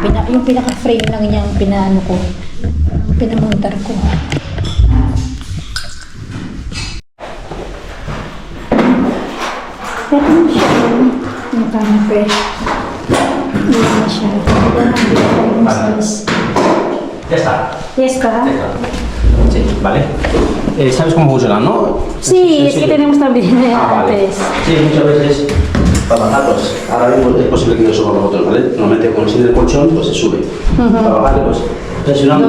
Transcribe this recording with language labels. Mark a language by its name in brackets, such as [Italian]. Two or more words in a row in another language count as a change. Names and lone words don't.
[Filipino] Yung pinaka-frame lang niya ang pinaano ko, pinamontar ko. Ito na siya. Yung kanape. Yan na siya. Ito na siya. [Spanish] Ya está. [Filipino] Yes ka? [Spanish] Sí, vale. ¿Sabes cómo funciona, no? Sí, es que tenemos también vale. antes. Sí, muchas veces para bajarlos. Ahora mismo es posible que no suba los otros, ¿vale? Normalmente con el colchón pues se sube. Para bajarle pues presionando.